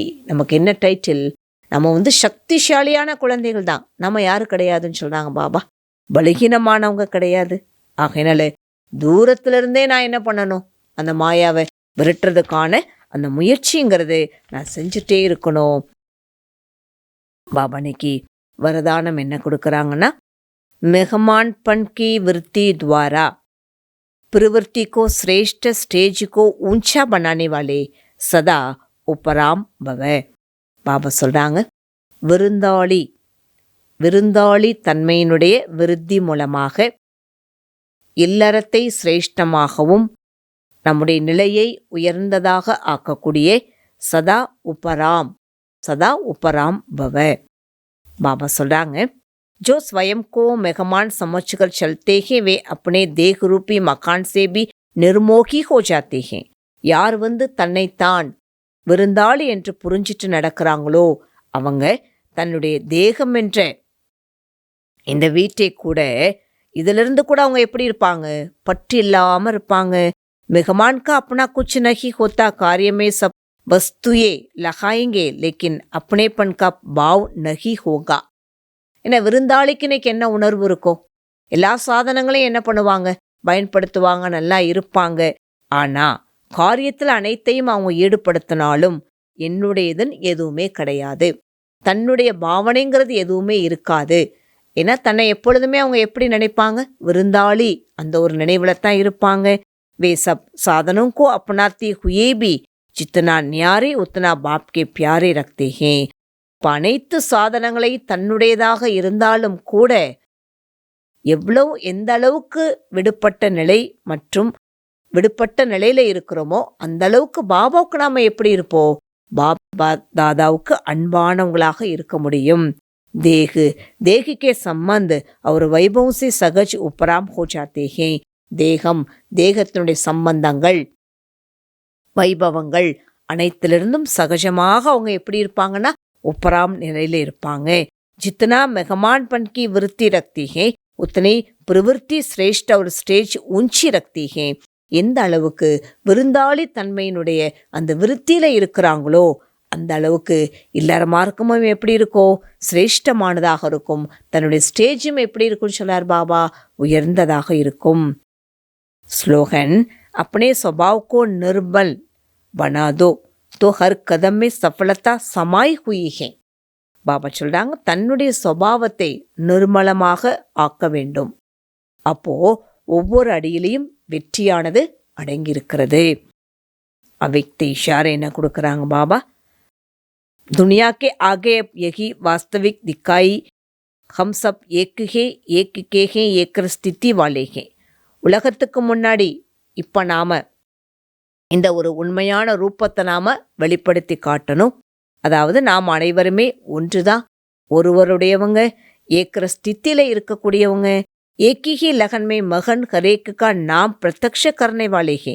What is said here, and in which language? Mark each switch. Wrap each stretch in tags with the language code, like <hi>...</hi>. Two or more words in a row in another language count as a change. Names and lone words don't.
<ta>நமக்கு என்ன டைட்டில், நம்ம சக்திசாலியான குழந்தைகள் தான், நம்ம யாரு கிடையாதுன்னு சொல்கிறாங்க பாபா, பலகீனமானவங்க கிடையாது. ஆகையினால தூரத்திலிருந்தே நான் என்ன பண்ணணும், அந்த மாயாவை விரட்டுறதுக்கான அந்த முயற்சிங்கிறது நான் செஞ்சுட்டே இருக்கணும். பாபா இன்னைக்கு வரதானம் என்ன கொடுக்குறாங்கன்னா,</ta> <hi>मेहमान पन की वृत्ति द्वारा प्रवृत्ति को श्रेष्ठ स्टेज को ऊंचा बनाने वाले सदा उपराम भव.</hi> <ta>பாபா சொல்றாங்க, விருந்தாளி தன்மையினுடைய விருத்தி மூலமாக இல்லறத்தை சிரேஷ்டமாகவும் நம்முடைய நிலையை உயர்ந்ததாக ஆக்கக்கூடிய</ta> <hi>सदा उपराम भव.</hi> <ta>பாபா சொல்றாங்க,</ta> <hi>जो स्वयं को मेहमान समझकर चलते हैं वे अपने देह रूपी मकान से भी निर्मोही हो जाते हैं.</hi> <ta>யார் தன்னைத்தான் விருந்தாளி என்று புரிஞ்சிட்டு நடக்கிறாங்களோ அவங்க தன்னுடைய தேகம் என்ற இந்த வீட்டை கூட, இதிலிருந்து கூட அவங்க எப்படி இருப்பாங்க, பற்று இல்லாமல் இருப்பாங்க.</ta> <hi>मेहमान का अपना कुछ नहीं होता, कार्य में सब वस्तुएं लगाएंगे लेकिन अपनेपन का भाव नहीं होगा.</hi> <ta>ஏன்னா விருந்தாளிக்கு இன்னைக்கு என்ன உணர்வு இருக்கும், எல்லா சாதனங்களையும் என்ன பண்ணுவாங்க, பயன்படுத்துவாங்க, நல்லா இருப்பாங்க. ஆனா காரியத்தில் அனைத்தையும் அவங்க ஈடுபடுத்தினாலும் என்னுடையதுன்னு எதுவுமே கிடையாது, தன்னுடைய பாவனைங்கிறது எதுவுமே இருக்காது. ஏன்னா தன்னை எப்பொழுதுமே அவங்க எப்படி நினைப்பாங்க, விருந்தாளி அந்த ஒரு நினைவுல தான் இருப்பாங்க.</ta> <hi>वे सब साधनों को अपनाते हुए भी जितना न्यारे उतना बाप के प्यारे रखते हैं.</hi> <ta>அனைத்து சாதனங்களை தன்னுடையதாக இருந்தாலும் கூட எந்த அளவுக்கு விடுபட்ட நிலை மற்றும் விடுபட்ட நிலையில இருக்கிறோமோ அந்த அளவுக்கு பாபாவுக்கு நாம எப்படி இருப்போம், பாபா தாதாவுக்கு அன்பானவங்களாக இருக்க முடியும்.</ta> <hi>देह के संबंध और वैभव से सहज उपराम हो जाते हैं.</hi> <ta>தேகத்தினுடைய சம்பந்தங்கள் வைபவங்கள் அனைத்திலிருந்தும் சகஜமாக அவங்க எப்படி இருப்பாங்கன்னா உப்பராம் நிலையில இருப்பாங்க.</ta> <hi>जितना मेहमान पन की वृत्ति रखती है उतनी प्रवृत्ति श्रेष्ठ और स्टेज ऊंची रखती हैं.</hi> <ta>எந்த அளவுக்கு விருந்தாளி தன்மையினுடைய அந்த விருத்தியில இருக்கிறாங்களோ அந்த அளவுக்கு இல்லற மார்க்கமும் எப்படி இருக்கும், சிரேஷ்டமானதாக இருக்கும். தன்னுடைய ஸ்டேஜும் எப்படி இருக்கும்னு சொல்லார் பாபா, உயர்ந்ததாக இருக்கும். ஸ்லோகன்,</ta> <hi>अपने स्वभाव को निर्मल बना दो तो हर कदम में सफलता समाई हुई है.</hi> <ta>பாபா சொல்றாங்க, தன்னுடைய சுபாவத்தை நிர்மலமாக ஆக்க வேண்டும். அப்போ ஒவ்வொரு அடியிலையும் வெற்றியானது அடங்கியிருக்கிறது.</ta> <hi>अव्यक्त इशारे</hi> <ta>என்ன கொடுக்குறாங்க பாபா,</ta> <hi>दुनिया के आगे अब यही वास्तविक दिखाई हम सब एक के हैं एक स्थिति वाले हैं.</hi> <ta>உலகத்துக்கு முன்னாடி இப்போ நாம இந்த ஒரு உண்மையான ரூபத்தை நாம வெளிப்படுத்தி காட்டணும். அதாவது நாம் அனைவருமே ஒன்றுதான், ஒருவருடையவங்க, ஏக்கிற ஸ்தித்தில இருக்கக்கூடியவங்க.</ta> <hi>एक की लगन में मगन हर एक का नाम प्रत्यक्ष करने वाले के.</hi>